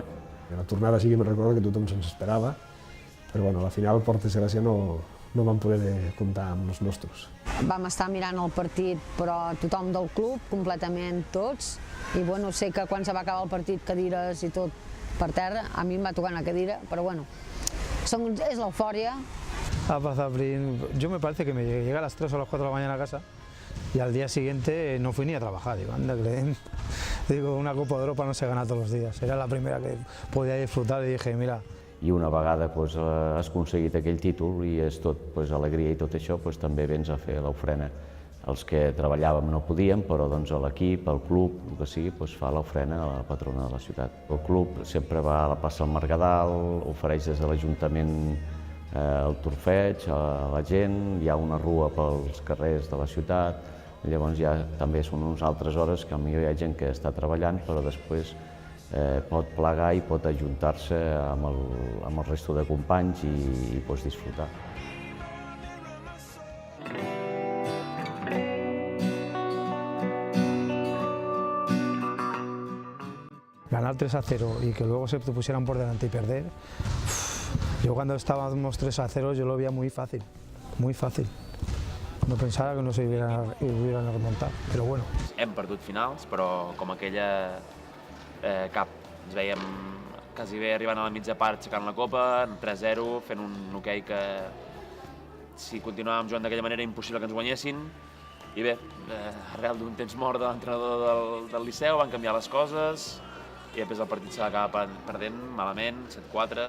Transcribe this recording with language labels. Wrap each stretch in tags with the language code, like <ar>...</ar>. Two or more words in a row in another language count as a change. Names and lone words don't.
<ca>La tornada sí que me'n recordo que tothom se'ns esperava, però bueno, a la final, per desgràcia, no vam poder comptar amb els nostres. Vam estar mirant el partit, però tothom del club, completament tots, i bueno, sé que quan se va acabar el partit, cadires i tot per terra, a mi em va tocar una cadira, però bueno,</ca> <es>es la euforia. Yo me parece que me llegué a las 3 o las 4 de la mañana a casa y al día siguiente no fui ni a trabajar. Digo, anda, digo, una Copa de Europa no se gana todos los días. Era la primera que podía disfrutar y dije, mira.</es> <ca>I una vegada has aconseguit aquell títol i és tot alegria i tot això, també vens a fer l'ofrena. Els que treballàvem no podíem, però l'equip, el club, el que sigui, fa l'ofrena a la patrona de la ciutat. El club sempre va a la plaça del Mercadal, ofereix des de l'Ajuntament el torfeig a la gent, hi ha una rua pels carrers de la ciutat, llavors ja també són unes altres hores que potser hi ha gent que està treballant, però després pot plegar i pot ajuntar-se amb el resto de companys i pots disfrutar.</ca> <es>Ganar 3-0 y que luego se te pusieran por delante y perder, yo cuando estábamos 3-0 yo lo veía muy fácil, muy fácil.</es> <ca>No pensava que no</ca> <es>se hubieran</es> <ca>remuntat, però bueno. Hem perdut finals, però com aquella cap. Ens veiem quasi bé arribant a la mitja part aixecant la copa, 3-0, fent un hoquei que si continuàvem jugant d'aquella manera impossible que ens guanyessin. I bé, arrel d'un temps mort de l'entrenador del Liceu van canviar les coses i després el partit se va acabar perdent malament, 7-4.</ca>